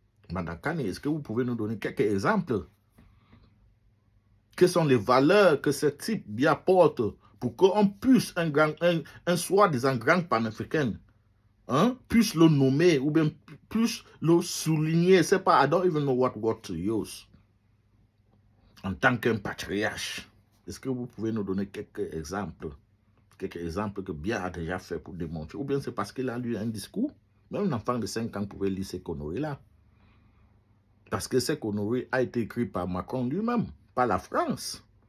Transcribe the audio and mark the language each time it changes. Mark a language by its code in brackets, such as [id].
[fr] Madakani, est-ce que vous pouvez nous donner quelques exemples? Quelles sont les valeurs que ce type bien porte pour qu'on puisse, un soi-disant grand panafricain, puisse le nommer ou bien puisse le souligner? C'est pas, [en] I don't even know what word to use. [fr] En tant qu'un patriarche. Est-ce que vous pouvez nous donner quelques exemples? Quelques exemples que Bia a déjà fait pour démontrer? Ou bien c'est parce qu'il a lu un discours? Même un enfant de 5 ans pouvait lire ces conneries-là. Parce que ces conneries a été écrit par Macron lui-même, pas la France.